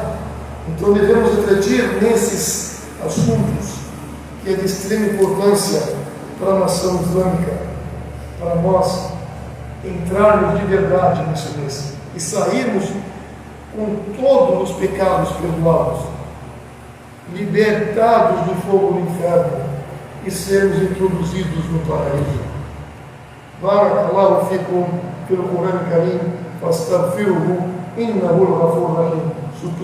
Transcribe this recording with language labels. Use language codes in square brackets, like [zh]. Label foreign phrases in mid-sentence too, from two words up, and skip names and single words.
[pt] Então devemos refletir nesses assuntos que é de extrema importância para a nação islâmica, para nós entrarmos de verdade nesse mês e sairmos com todos os pecados perdoados, libertados do fogo do inferno e sermos introduzidos no paraíso. [ar] بارك الله فيكم [pt] pelo Corão Karim, [ar] فاستغفروه إنه الغفور رحيم.